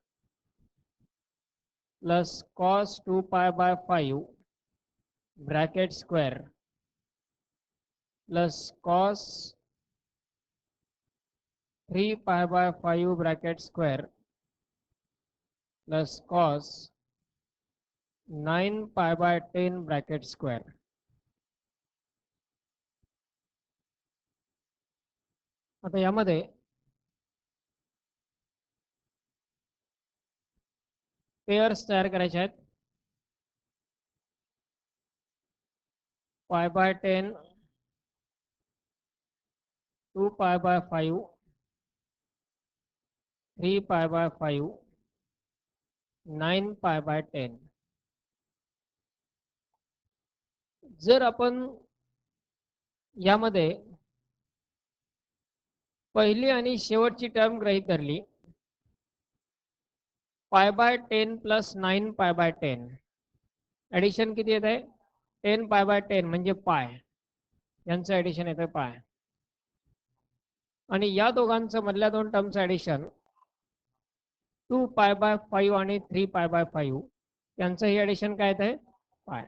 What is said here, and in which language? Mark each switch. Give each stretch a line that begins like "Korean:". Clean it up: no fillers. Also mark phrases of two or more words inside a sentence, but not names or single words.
English: plus cos 2 pi by 5 bracket square plus cos 3 pi by 5 bracket square plus cos 9 pi by 10 bracket square.
Marathi: आता यामध्ये पेयर्स तयार करायचे आहेत.
English: pi by 10 2 pi by 5 3 pi by 5 9 pi by 10.
Marathi: जर आपण यामध्ये पहिली आणि शेवटची टर्म गृहीत धरली
English: pi by 10 plus 9 pi by 10
Marathi: ॲडिशन किती येत आहे
English: 10 pi by 10
Marathi: म्हणजे पाय यांचं ॲडिशन येतं पाय आणि या दोघांचं मधल्या दोन टर्मचं ॲडिशन
English: 2 pi by 5
Marathi: आणि
English: 3 pi by 5
Marathi: यांचं हे ॲडिशन काय येत आहे पाय.